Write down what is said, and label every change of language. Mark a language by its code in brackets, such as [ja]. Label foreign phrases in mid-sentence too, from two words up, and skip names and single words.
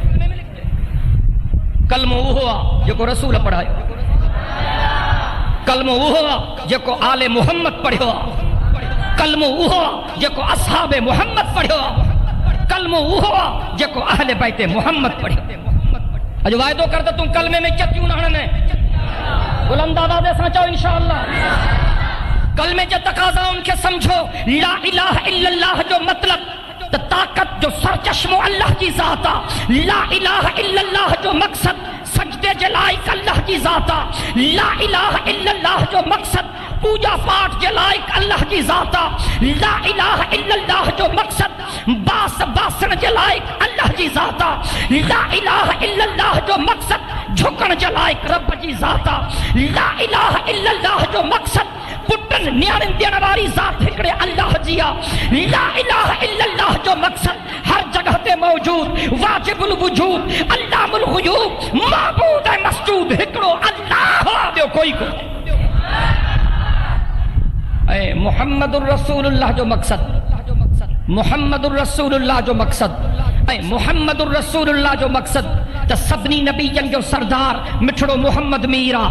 [sd] कलमो उहो आहे जेको रसूल पढ़ायो, कलमो उहो आहे जेको आले मुहम्मद पढ़ियो आहे, कलमो उहो आहे जेको असहाबे मुहम्मद पढ़ियो आहे, कलमो उहो आहे जेको अहले बैते मुहम्मद पढ़ियो। अॼु वाइदो कर त तूं कलमे में चटियूं न हणने, बुलंद आवाज़ सां चओ इंशाअल्लाह। कलमे जे तक़ाज़ाउनि खे समझो। [ar] لا إله إلا الله [sd] जो मतिलबु त ताक़त जो सरचश्मो अल्लाह जी ज़ात आहे। [ar] لا إله إلا الله [sd] जो मक़सद सजदे जे लाइक़ अल्लाह जी ज़ात आहे। [ar] لا إله إلا الله [sd] जो मक़सद पूजा पाठ जे लाइक़ अल्लाह जी ज़ात आहे। [ar] لا إله إلا الله [sd] जो मक़सद बासण जे लाइक़ अल्लाह जी ज़ात आहे। [ar] لا إله إلا الله [sd] जो मक़सद झुकण जे लाइक़ रब जी ज़ात आहे। [ar] لا إله إلا الله [sd] जो मक़सद पुटन न्याणिन ॾियण वारी ज़ात हिकिड़े अल्लाह जी आहे। [ar] لا إله إلا الله [sd] जो मक़सद हर जगह ते मौजूद वाजिबुल वजूद अल्लाहुल ग़ुयूब माबूद ऐं मसजूद हिकिड़ो अल्लाह ॿियो कोई कोन्हे। ऐं [ar] محمد رسول الله [sd] जो मक़सद, [ar] محمد رسول الله [sd] जो मक़सद ऐं [ar] محمد رسول الله [sd] जो मक़सद त सभिनी नबीयनि जो सरदार मिठड़ो मुहम्मद मीर आहे।